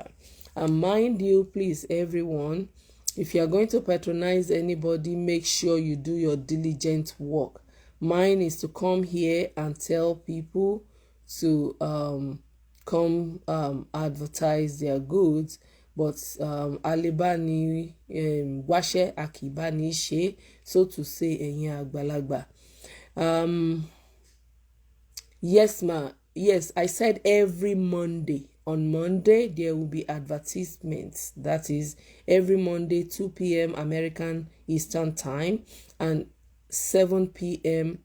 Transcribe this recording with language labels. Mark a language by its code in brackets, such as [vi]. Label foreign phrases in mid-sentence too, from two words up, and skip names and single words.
[en] And mind you, please, everyone, if you are going to patronize anybody, make sure you do your diligent work. Mine is to come here and tell people to come advertise their goods, but [yo] alibani washe akibani she, [en] so to say, [yo] ẹ̀yin àgbàlagbà. [en] Yes, ma. Yes, I said every Monday. On Monday, there will be advertisements. That is every Monday, 2 p.m. American Eastern Time and 7 p.m.